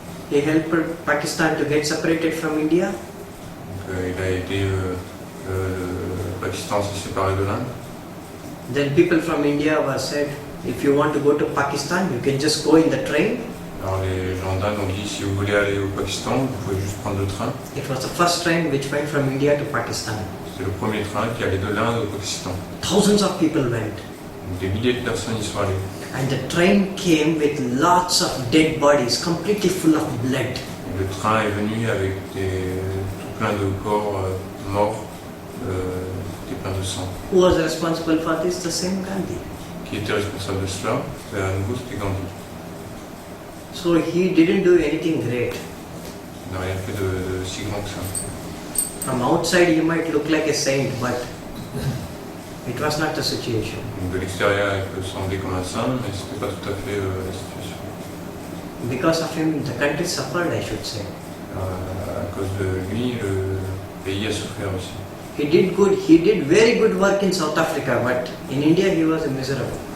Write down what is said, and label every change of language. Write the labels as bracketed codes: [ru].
[en] he helped Pakistan to get separated from India. [fr] Donc, il a aidé le Pakistan à se séparer de l'Inde. [en] Then people from India were said, if you want to go to Pakistan, you can just go in the train. [fr] Alors les gens d'Inde ont dit si vous voulez aller au Pakistan, vous pouvez juste prendre le train. [en] It was the first train which went from India to Pakistan. [fr] C'est le premier train qui allait de l'Inde au Pakistan. [en] Thousands of people went. [fr] Donc, des milliers de personnes y sont allées. [en] And the train came with lots of dead bodies, completely full of blood. [fr] Et le train est venu avec tout plein de corps morts, tout plein de sang. [en] Who was responsible for this? The same Gandhi. [fr] Qui était responsable de cela? C'est à nouveau c'était Gandhi. [en] So he didn't do anything great. [fr] Il n'a rien fait de si grand que ça. [en] From outside he might look like a saint, but it was not the situation. [fr] Donc de l'extérieur, il peut sembler comme un saint, mais ce n'était pas tout à fait la situation. [en] Because of him, the country suffered, I should say. [fr] À cause de lui, le pays a souffert aussi. [en] He did very good work in South Africa, but in India he was miserable.